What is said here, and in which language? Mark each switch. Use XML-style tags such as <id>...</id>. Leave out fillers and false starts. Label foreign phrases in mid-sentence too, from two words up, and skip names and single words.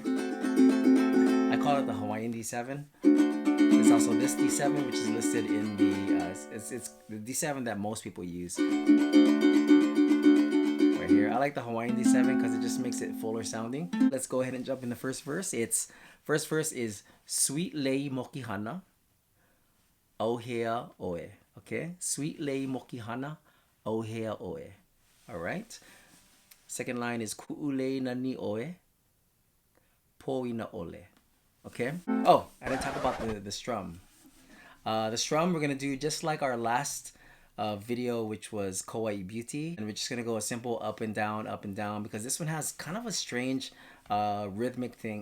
<en>I call it the Hawaiian D7. There's also this D7, which is listed in the it's the D7 that most people use right here. I like the Hawaiian D7 because it just makes it fuller sounding. Let's go ahead and jump in the first verse. First verse is Sweet Lei Mokihana,</en> <haw>Auhea Oe.</haw> <en>Okay, Sweet Lei Mokihana,</en> <haw>Auhea Oe.</haw> <en>All right. Second line is</en> <haw>Ku'ulei Nani Oe, Poina Ole.</haw> <en>Okay. Oh, I didn't talk about the strum. The strum we're gonna do just like our last video, which was Kauaʻi Beauty, and we're just gonna go a simple up and down, because this one has kind of a strange rhythmic thing.</en>